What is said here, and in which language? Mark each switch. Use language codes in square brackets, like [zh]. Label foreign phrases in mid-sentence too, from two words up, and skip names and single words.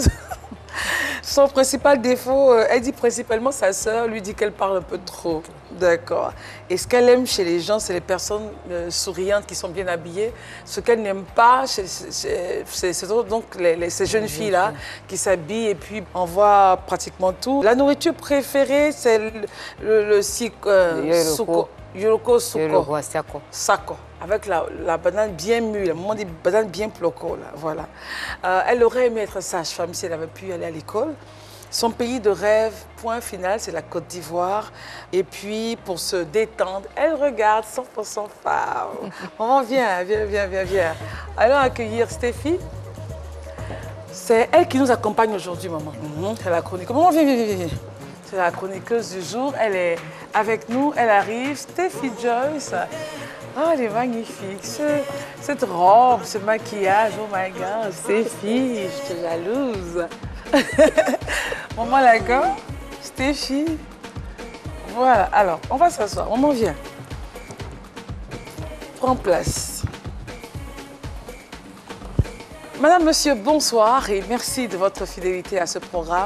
[fr] Son principal défaut, elle dit principalement sa sœur, lui dit qu'elle parle un peu trop. D'accord. Et ce qu'elle aime chez les gens, c'est les personnes souriantes qui sont bien habillées. Ce qu'elle n'aime pas, c'est donc ces jeunes filles-là qui s'habillent et puis on voit pratiquement tout. La nourriture préférée, c'est le suko. Yoroko suko. Sako. Avec la banane bien mûre, la maman dit banane bien ploco, là, voilà. Elle aurait aimé être sage-femme si elle avait pu aller à l'école. Son pays de rêve, point final, c'est la Côte d'Ivoire. Et puis, pour se détendre, elle regarde 100% femme. Maman, viens. Allons accueillir Stéphie. C'est elle qui nous accompagne aujourd'hui, maman. C'est la chroniqueuse. Maman, viens. C'est la chroniqueuse du jour. Elle est avec nous, elle arrive. Stéphie Joyce. Oh, elle est magnifique. Cette robe, ce maquillage, [en] oh my God, [fr] Stéphie, je te jalouse. Maman Lago, Stéphie. Voilà, alors, on va s'asseoir. Maman, viens. Prends place. Madame, monsieur, bonsoir et merci de votre fidélité à ce programme.